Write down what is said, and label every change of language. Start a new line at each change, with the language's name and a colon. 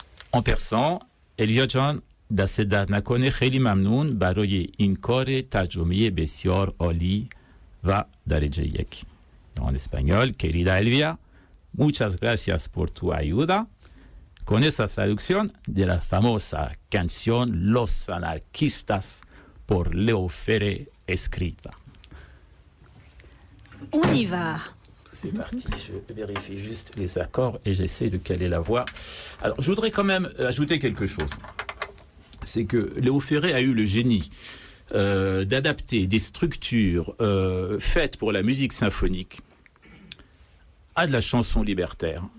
French: En persan,
Persian: الیا جان دست درد نکنه خیلی ممنون برای این کار ترجمه بسیار عالی و درجه یک.
Spanish: En español, querida Elvia, muchas gracias por tu ayuda con esa traducción de la famosa canción Los Anarquistas por Leo Ferré escrita.
French: On y va. C'est parti, je vérifie juste les accords et j'essaie de caler la voix. Alors, je voudrais quand même ajouter quelque chose. C'est que Léo Ferré a eu le génie d'adapter des structures faites pour la musique symphonique à de la chanson libertaire.